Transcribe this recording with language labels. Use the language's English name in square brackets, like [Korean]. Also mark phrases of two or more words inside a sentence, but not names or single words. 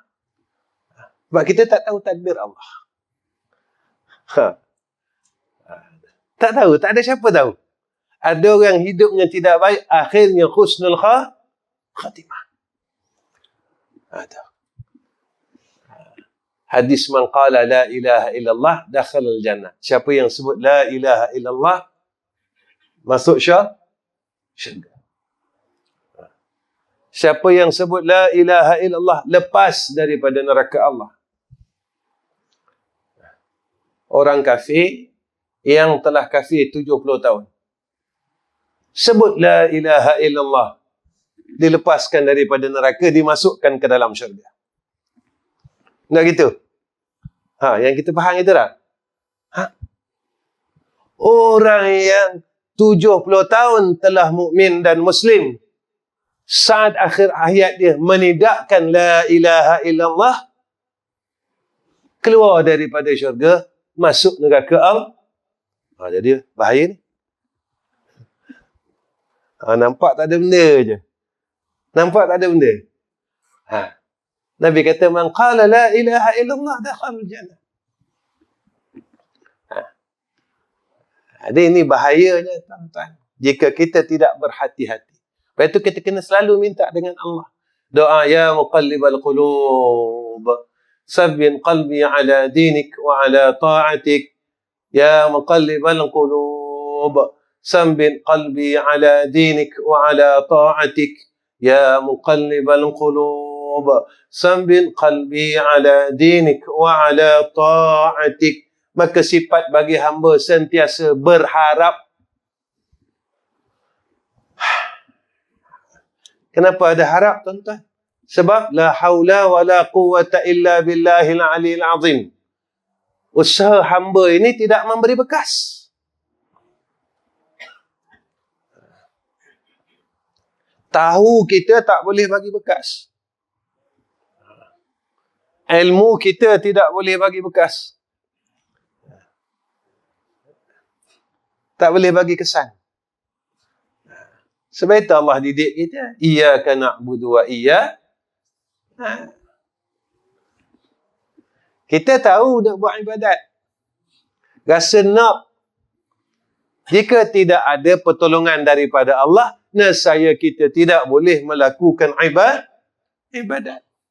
[Malay] Sebab kita tak tahu takdir Allah. Tak tahu, tak ada siapa tahu. Ada orang hidupnya tidak baik, akhirnya husnul khatimah. [Arabic] Hadis من قال لا إله إلا الله دخل الجنة. [Malay] Siapa yang sebut [Arabic] لا إله إلا الله [Malay] masuk syurga. Siapa yang sebut [Arabic] لا إله إلا الله [Malay] lepas daripada neraka Allah. Orang kafir yang telah kafir 70 tahun. [Arabic] Sebut لا إله إلا الله, [Malay] dilepaskan daripada neraka, dimasukkan ke dalam syurga. Tak gitu? Yang kita faham itu tak? Orang yang 70 tahun telah mukmin dan muslim, saat akhir hayat dia menidakkan [Arabic] لا إله إلا الله, [Malay] keluar daripada syurga, masuk neraka Allah. Jadi bahaya ni. Nampak tak ada benda je. Nampak tak ada benda. [Arabic] Nabi kata من قال لا إله إلا الله دخل الجنة. [Malay] Jadi ini bahayanya tuan-tuan. Jika kita tidak berhati-hati. Lepas itu kita kena selalu minta dengan Allah. [Arabic] Doa يا مقلب القلوب ثبت قلبي على دينك وعلى طاعتك. يا مقلب القلوب ثبت قلبي على دينك وعلى طاعتك. يا مقلب القلوب ثبت قلبي على دينك وعلى طاعتك. [Malay] Maka sifat bagi hamba sentiasa berharap. Kenapa ada harap, tuan-tuan? [Arabic] Sebab لا حول ولا قوة إلا بالله العلي العظيم. [Malay] Usaha hamba ini tidak memberi bekas. Tahu kita tak boleh bagi bekas. Ilmu kita tidak boleh bagi bekas. Tak boleh bagi kesan. Sebab itu Allah didik kita. [Arabic] إياك نعبد [Malay] wa kita tahu nak buat ibadat. Rasa nak. Jika tidak ada pertolongan daripada Allah, nescaya kita tidak boleh melakukan ibadat.